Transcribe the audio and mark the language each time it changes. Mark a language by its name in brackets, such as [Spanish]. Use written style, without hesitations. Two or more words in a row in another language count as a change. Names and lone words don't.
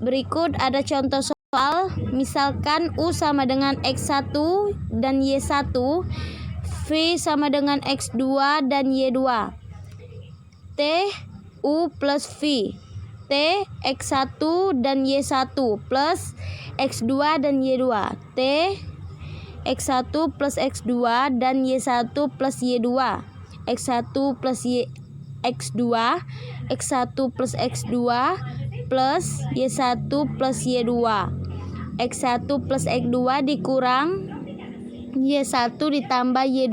[Indonesian] Berikut ada contoh soal. Misalkan U sama dengan X1 dan Y1, V sama dengan X2 dan Y2. T U plus V. T X1 dan Y1 plus X2 dan Y2. T X1 plus X2 dan Y1 plus Y2. X1 plus X2, X1 plus X2 plus Y1 plus Y2. X1 plus X2 dikurang Y1 ditambah Y2.